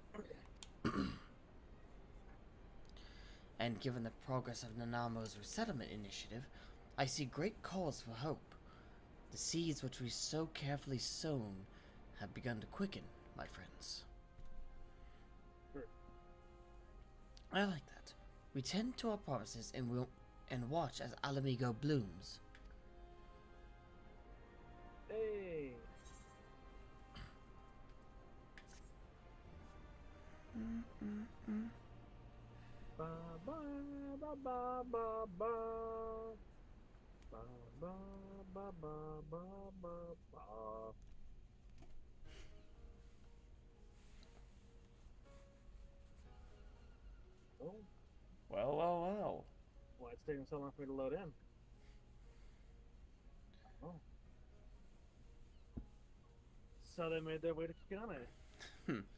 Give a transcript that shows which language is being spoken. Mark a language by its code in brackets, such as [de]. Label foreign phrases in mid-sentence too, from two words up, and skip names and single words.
[en] And given the progress of Nanamo's resettlement initiative, I see great cause for hope. The seeds which we so carefully sown have begun to quicken, my friends. Sure. I like that. We tend to our promises and watch as Alamigo blooms. Hey. Ba ba ba ba ba ba. Ba ba ba ba ba ba ba. Oh. Well. Why it's taking so long for me to load in? Oh. So they made their way to Kikane.